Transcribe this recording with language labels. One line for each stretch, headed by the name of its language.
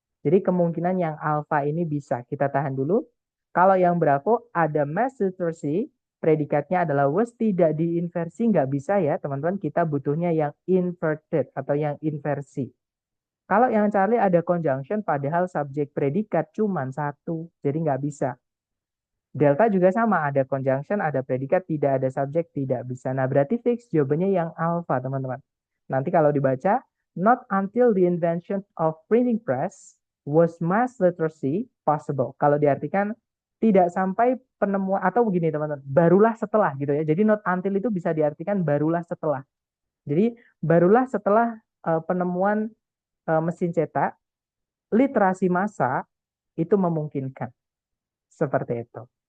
Indonesian: Jadi kemungkinan yang alpha ini bisa kita tahan dulu. Kalau yang bravo ada mass literacy, predikatnya adalah was, tidak diinversi, nggak bisa ya teman-teman. Kita butuhnya yang inverted atau yang inversi. Kalau yang Charlie ada conjunction, padahal subjek predikat cuma satu, jadi nggak bisa. Delta juga sama, ada conjunction, ada predikat, tidak ada subjek, tidak bisa. Nah, berarti fix jawabannya yang alpha, teman-teman. Nanti kalau dibaca,
English: not until the invention of printing press was mass literacy possible.
Indonesian: Kalau diartikan, tidak sampai penemuan, atau begini teman-teman, barulah setelah gitu ya. Jadi not until itu bisa diartikan barulah setelah. Jadi barulah setelah penemuan mesin cetak, literasi massa itu memungkinkan. Seperti itu.